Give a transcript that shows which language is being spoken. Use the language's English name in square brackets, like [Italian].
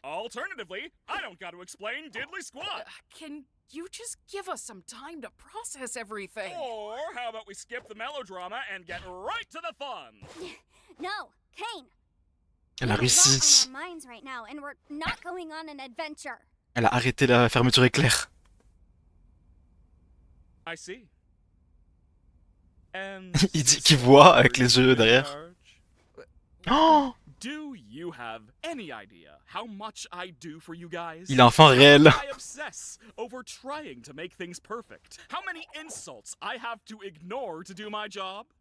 [English] Alternatively, I don't got to explain diddly squat. Can you just give us some time to process everything? Or how about we skip the melodrama and get right to the fun? No, Kane. [French] Elle a réussi. [English] On our minds right now, and we're not going on an adventure. [French] Elle a arrêté la fermeture éclair. [English] I see. And [French] Il dit qu'il voit avec les yeux derrière. Oh! [English] Do you have any idea how much I do for you guys? [French] Il est enfin réel. [English] I obsess over trying to make things perfect. How many insults I have to ignore to do my job?